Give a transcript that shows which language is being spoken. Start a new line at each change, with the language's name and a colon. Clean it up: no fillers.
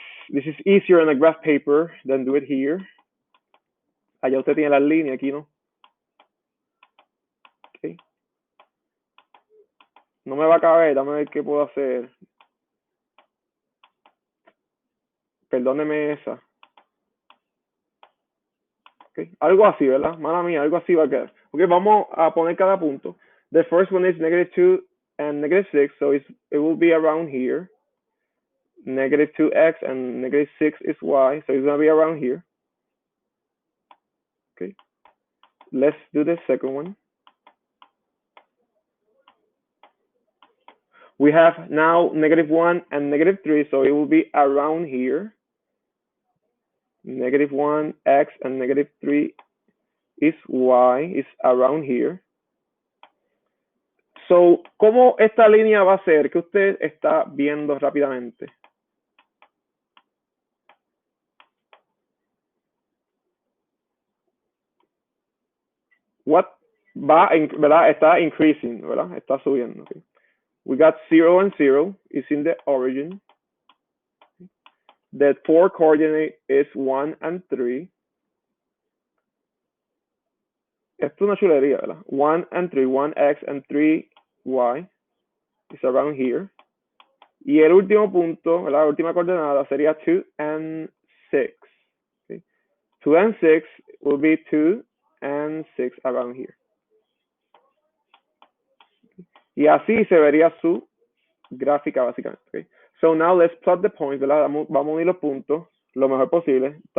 English: This is easier on a graph paper than do it here.
Spanish: Allá usted tiene las líneas, aquí no.
English: Okay.
Spanish: No me va a caber, dame a ver qué puedo hacer. Perdóneme esa. Okay. Algo así, ¿verdad? Mala mía, algo así va a quedar. Ok, vamos a poner cada punto.
English: The first one is -2 and -6, so it will be around here. -2x and -6 is y, so it's going to be around here. Okay. Let's do the second one. We have now -1 and -3, so it will be around here. -1x and -3 is y, is around here.
Spanish: So, ¿cómo esta línea va a ser? Que usted está viendo rápidamente.
English: What
Spanish: va, ¿verdad? Está
English: increasing,
Spanish: ¿verdad? Está subiendo. Okay.
English: We got 0 and 0 is in the origin. The 4 coordinate is 1 and 3.
Spanish: Esto es una chulería, ¿verdad?
English: 1 and 3, 1x and 3y is around here.
Spanish: Y el último punto, ¿verdad? La última coordenada sería
English: 2 and 6. Okay. 2 and 6 will be 2 and 6 around here.
Spanish: Y así se vería su gráfica básicamente. Okay.
English: So now let's plot the points,
Spanish: ¿verdad? Vamos a unir los puntos lo mejor posible.